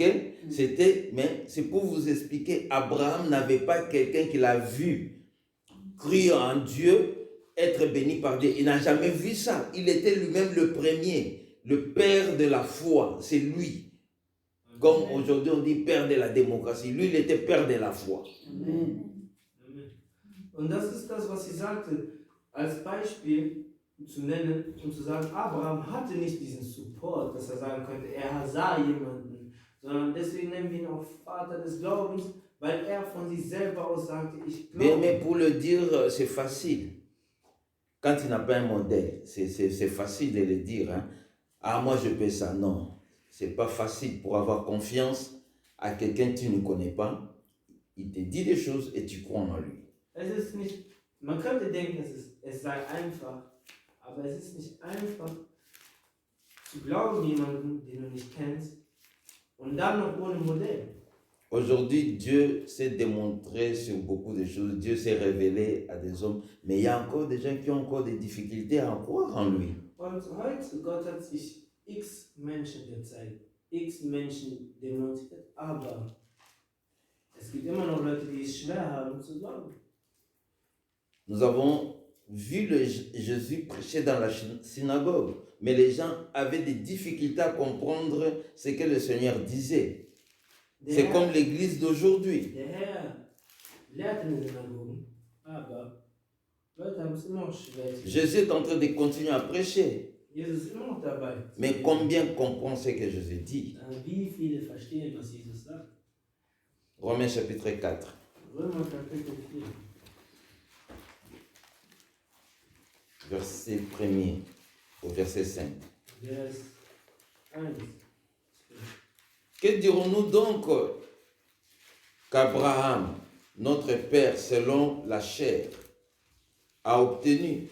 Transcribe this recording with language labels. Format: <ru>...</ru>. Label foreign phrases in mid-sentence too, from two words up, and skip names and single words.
<fr>Mais c'est pour vous expliquer, Abraham n'avait pas quelqu'un qui l'a vu, cru en Dieu, être béni par Dieu. Il n'a jamais vu ça. Il était lui-même le premier, le père de la foi. C'est lui. Comme aujourd'hui on dit père de la démocratie. Lui, il était père de la foi. Amen.</fr> <de>Und das ist das, was sie sagte, als Beispiel zu nennen, um zu sagen, Abraham hatte nicht diesen Support, dass er sagen könnte, er sah jemanden, sondern deswegen nennen wir ihn auch Vater des Glaubens, weil er von sich selber aus sagte, ich glaube.</de> <fr>Mais pour le dire, c'est facile. Quand il n'a pas un modèle, c'est facile de le dire. Hein? Ah, moi je fais ça. Non, c'est pas facile pour avoir confiance à quelqu'un que tu ne connais pas. Il te dit des choses et tu crois en lui.</fr> <de>Es ist nicht, man könnte denken, es sei einfach, aber es ist nicht einfach zu glauben jemanden, den du nicht kennst und dann noch ohne Modell.</de> <fr>Aujourd'hui, Dieu s'est démontré sur beaucoup de choses. Dieu s'est révélé à des hommes. Mais il y a encore des gens qui ont encore des difficultés à croire en lui.</fr> <de>Und heute, Gott hat sich x Menschen gezeigt, x Menschen demonstriert, aber Es gibt immer noch Leute, die es schwer haben zu glauben.</de> <fr>Nous avons vu Jésus prêcher dans la synagogue, mais les gens avaient des difficultés à comprendre ce que le Seigneur disait. C'est comme l'église d'aujourd'hui.</fr> <de>Der Herr lehrt in den Synagogen, aber Leute haben es immer noch schwer.</de> <fr>Jésus est en train de continuer à prêcher.</fr> <de>Jesus ist immer noch dabei.</de> <fr>Mais combien comprend ce que Jésus dit?</fr> <de>Wie viele verstehen, was Jesus sagt?</de> <fr>Romains chapitre 4.</fr> <de>Römer Kapitel 4.</de> <fr>Verset 1er au verset 5.</fr> <de>Vers 1.</de> <fr>Que dirons-nous donc qu'Abraham, notre père selon la chair, a obtenu?</fr>